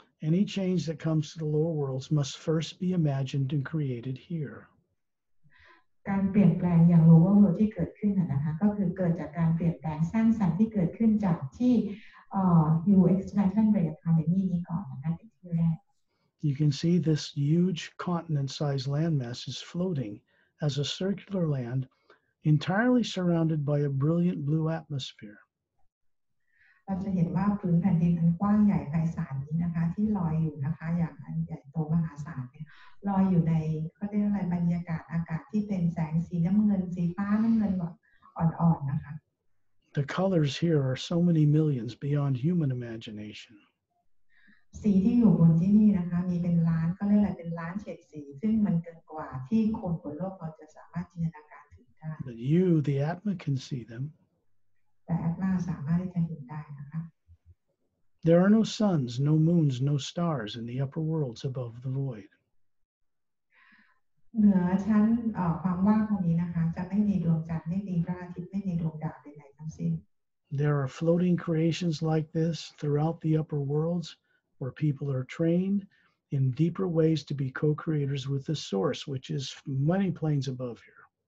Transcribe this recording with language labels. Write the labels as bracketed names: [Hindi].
[English] Any change that comes to the lower worlds must first be imagined and created here. [Thai] การเปลี่ยนแปลงอย่าง [English] lower world [Thai] ที่เกิดขึ้นนะคะก็คือเกิดจากการเปลี่ยนแปลงสร้างสรรค์ที่เกิดขึ้นจากที่expansion ray academy นี้ก่อนนะคะเป็นที่แรก [English] You can see this huge continent-sized landmass is floating as a circular land entirely surrounded by a brilliant blue atmosphere. [Thai] เราจะเห็นว่าพื้นแผ่นดินอันกว้างใหญ่ไพศาลนี้นะคะที่ลอยอยู่นะคะอย่างอันใหญ่โตมหาศาลเนี่ยลอยอยู่ในเขาเรียกอะไรบรรยากาศอากาศที่เป็นแสงสีน้ำเงินสีฟ้าน้ำเงินแบบอ่อนๆนะคะ [English] The colors here are so many millions beyond human imagination. [Thai] สีที่อยู่บนที่นี่นะคะมีเป็นล้านก็เรียกอะไรเป็นล้านเฉดสีซึ่งมันเกินกว่าที่คนบนโลกเราจะสามารถจินตนาการถึงได้ [English] But you, the Atma, can see them. [Thai] แต่แอดมาสามารถที่จะเห็นได้นะคะ [English] There are no suns, no moons, no stars in the upper worlds above the void. [Thai] เหนือชั้นความว่างตรงนี้นะคะจะไม่มีดวงจันทร์ไม่มีพระอาทิตย์ไม่มีดวงดาวใดๆทั้งสิ้น [English] There are floating creations like this throughout the upper worlds where people are trained in deeper ways to be co-creators with the source, which is many planes above here.